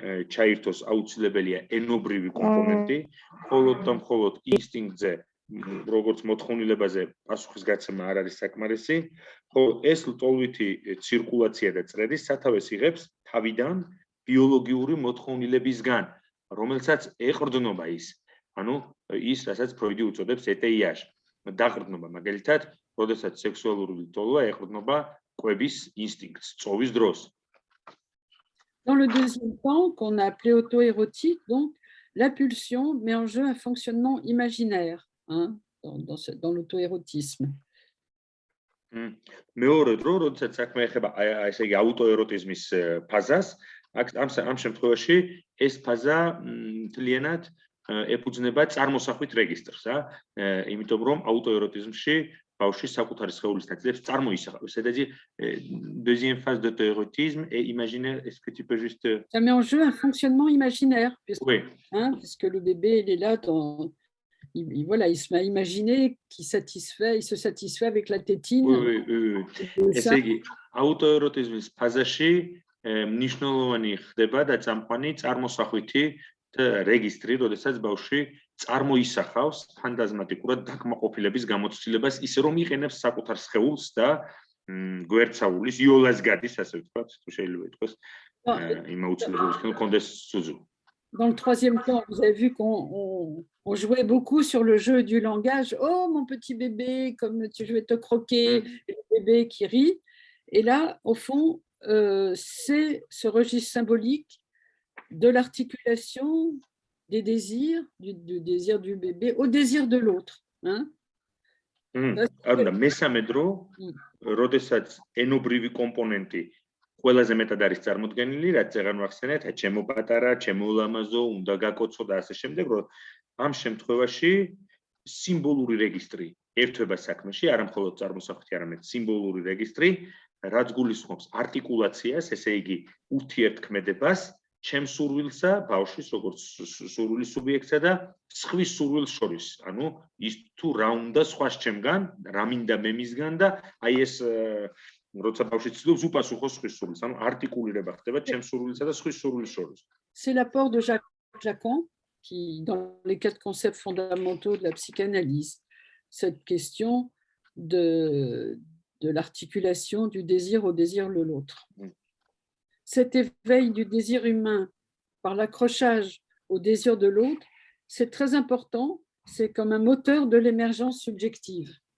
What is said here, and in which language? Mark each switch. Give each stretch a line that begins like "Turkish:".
Georgian: ჩაირთოს აუცილებელია ენობრივი კომპონენტი, მხოლოდ და მხოლოდ ინსტინქტზე, როგორც მოთხოვნილებაზე პასუხისგაცემა არ არის საკმარისი, ხოლო ეს ლტოლვითი ცირკულაცია და წრედი სათავეს იღებს თავიდან ბიოლოგიური მოთხოვნილებისგან, რომელსაც ეყრდნობა ის, ანუ ის, რასაც ფროიდი უწოდებს ეტეიაჟ, დაყრდნობა, მაგალითად, როდესაც სექსუალური ლტოლვა ეყრდნობა კვების ინსტინქტს, წოვის დროს.
French: Dans le deuxième temps, qu'on a appelé auto-érotique, donc, la pulsion met en jeu un fonctionnement imaginaire dans l'auto-érotisme.
Georgian: მეორე დრო, როდესაც საქმე ეხება ესე იგი აუტოეროტიზმის ფაზას, ამ შემთხვევაში ეს ფაზა მთლიანად ეფუძნება წარმოსახვით რეგისტრს, იმიტომ რომ აუტოეროტიზმში ბავშვი საკუთარი სხეულის ნაწილებს წარმოისახავს.
French: C'est-à-dire, deuxième phase de théorétisme et imaginaire, est-ce que tu peux juste... Ça met en jeu un fonctionnement imaginaire, puisque, Oui. Puisque le bébé, il est là, voilà, il se met à imaginer qu'il se satisfait avec la tétine. Oui.
Georgian: ესე იგი, აუტოეროტიზმის ფაზაში მნიშვნელოვანი ხდება და წამყვანი წარმოსახვითი რეგისტრი, როდესაც ბავშვი წარმოისახავს ფანტაზმატიკურად დაკმაყოფილების გამოცდილებას, ისე რომ იყენებს საკუთარ სხეულს და გვერდსაულის იოლას გადის, ასე ვთქვათ, თუ შეიძლება ითქვას, იმ აუცილებლობის რომ კონდეს სუზუ.
French: Dans le troisième temps, vous avez vu qu'on jouait beaucoup sur le jeu du langage. Oh, mon petit bébé, comme je vais te croquer, le bébé qui rit. Et là, au fond, c'est ce registre symbolique de l'articulation des désirs, du désir du bébé au désir de l'autre.
Georgian: Არა, მესამე დრო, როდესაც ენობრივი კომპონენტი ყველაზე მეტად არის წარმოდგენილი, რაც აღარ ვახსენეთ, ჩემო პატარა, ჩემო ულამაზო, უნდა გაკოცო და ასე შემდეგ, რომ ამ შემთხვევაში სიმბოლური რეგისტრი ერთვება საქმეში, არა მხოლოდ წარმოსახვითი, არამედ სიმბოლური რეგისტრი, რაც გულისხმობს არტიკულაციას, ესე იგი ურთიერთქმედებას, ჩემს სურვილსა, ბავშვის როგორც სურვილის სუბიექტსა და სხვის სურვილს შორის. ანუ ის თუ რა უნდა სხვას ჩემგან, რა მინდა მე მისგან და აი ეს როცა ბავშვი ცდილობს უპასუხოს სხვის სურვილს, ანუ არტიკულირება ხდება ჩემს სურვილსა და სხვის სურვილის შორის.
French: C'est l'apport de Jacques Lacan qui, dans les 4 concepts fondamentaux de la psychanalyse, cette question de l'articulation du désir au désir de l'autre. Cet éveil du désir humain par l'accrochage au désir de l'autre, c'est très important, c'est comme un moteur de l'émergence subjective.